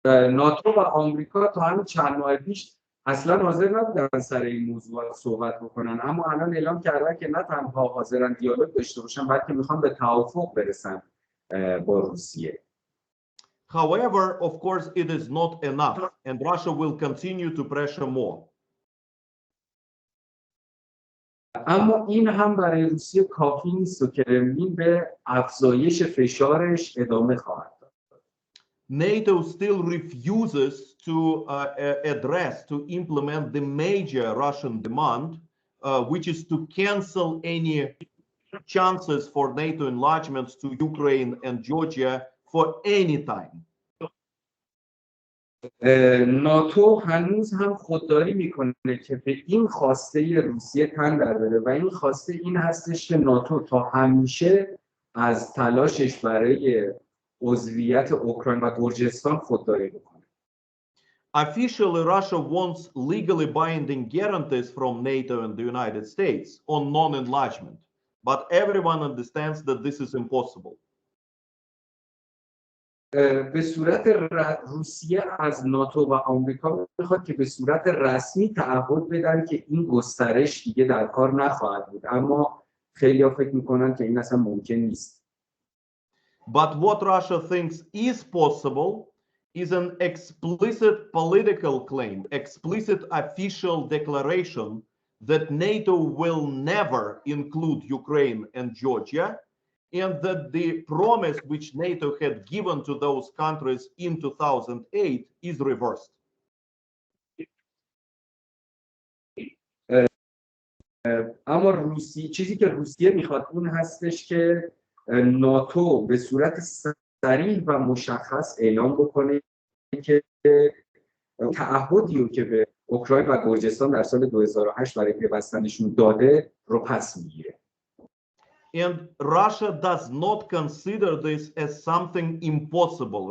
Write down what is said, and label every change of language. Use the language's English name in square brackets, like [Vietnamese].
[Persian] ناتو و آمریکا تا همین چند ماه پیش اصلا حاضر نبودن سر این موضوع صحبت بکنن، اما الان اعلام کردن که نه تنها حاضرن دیالوگ داشته باشن بلکه میخوان به توافق برسن با روسیه. [English] However, of course, it is not enough, and Russia will continue to pressure more. [Persian] اما این هم برای روسیه کافی نیست و کرملین به افزایش فشارش ادامه خواهد داد. [English] NATO still refuses to implement the major Russian demand, which is to cancel any chances for NATO enlargements to Ukraine and Georgia for any time. [Persian] ناتو هنوز هم خودداری میکنه که به این خواسته روسیه تن در بده و این خواسته این هستش که ناتو تا همیشه از تلاشش برای عضویت اوکراین و گرجستان خودداری بکنه. [English] Officially, Russia wants legally binding guarantees from NATO and the United States on non-enlargement, but everyone understands that this is impossible. [Persian] به صورت روسیه از ناتو و آمریکا میخواد که به صورت رسمی تعهد بدن که این گسترش دیگه در کار نخواهد بود، اما خیلی‌ها فکر میکنن که این اصلا ممکن نیست. [English] But what Russia thinks is possible is an explicit political claim, explicit official declaration that NATO will never include Ukraine and Georgia, and that the promise which NATO had given to those countries in 2008 is reversed. [Persian] اما چیزی که روسیه میخواد این هستش که ناتو به صورت صریح و مشخص اعلام بکنه که تعهدی رو که به اوکراین و گرجستان در سال 2008 برای پیوستنشون داده رو پس میگیره. [English] And Russia does not consider this as something impossible.